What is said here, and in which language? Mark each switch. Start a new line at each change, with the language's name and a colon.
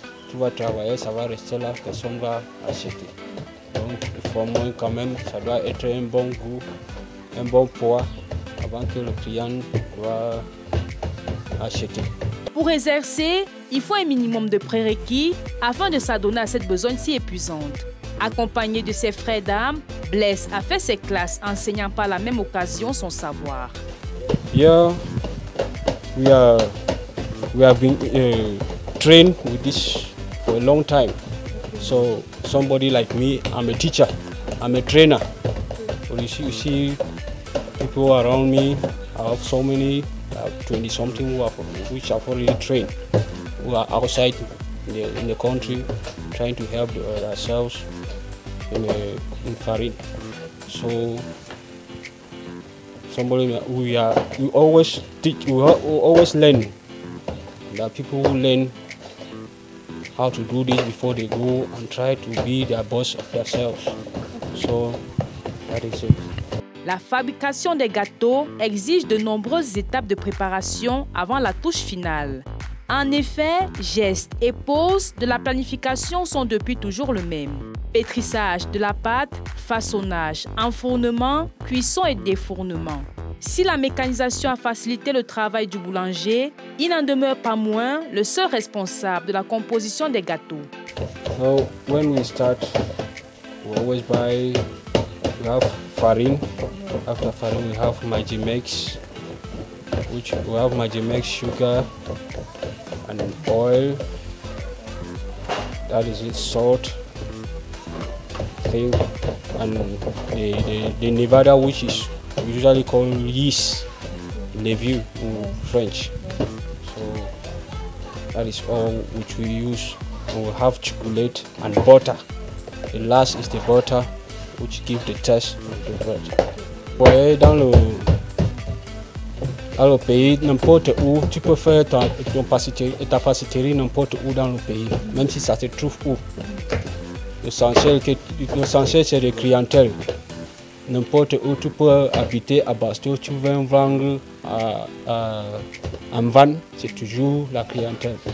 French: Tu vas travailler, ça va rester là, personne ne va acheter. Donc il faut au moins quand même, ça doit être un bon goût, un bon poids avant que le client doit acheter. Pour exercer, il faut un minimum de prérequis afin de s'adonner à cette besogne si épuisante. Accompagné de ses frères d'armes, Blaise a fait ses classes enseignant par la même occasion son savoir.
English: Yeah, we have been trained with this for a long time. So somebody like me, I'm a teacher, I'm a trainer. So you see people around me, I have so many, 20-something which have already trained, who are outside in the country trying to help ourselves in farine. So we always teach, we always learn. There are people who learn how to do this before they go and try to be their boss of themselves. So that is it.
French: La fabrication des gâteaux exige de nombreuses étapes de préparation avant la touche finale. En effet, gestes et poses de la planification sont depuis toujours le même. Pétrissage de la pâte, façonnage, enfournement, cuisson et défournement. Si la mécanisation a facilité le travail du boulanger, il n'en demeure pas moins le seul responsable de la composition des gâteaux.
English: So when we start, we always buy, we have farine. After farine, we have Magimix, which we have Magimix sugar and oil. That is it, salt thing, and the Nevada, which is usually called yeast, levure in French. So that is all which we use. And we have chocolate and butter. The last is the butter, which gives the taste of the bread.
French: Ouais, dans le pays, n'importe où, tu peux faire ta pâtisserie n'importe où dans le pays, même si ça se trouve où. L'essentiel c'est la clientèle. N'importe où tu peux habiter à Basto, tu veux vendre en van, c'est toujours la clientèle.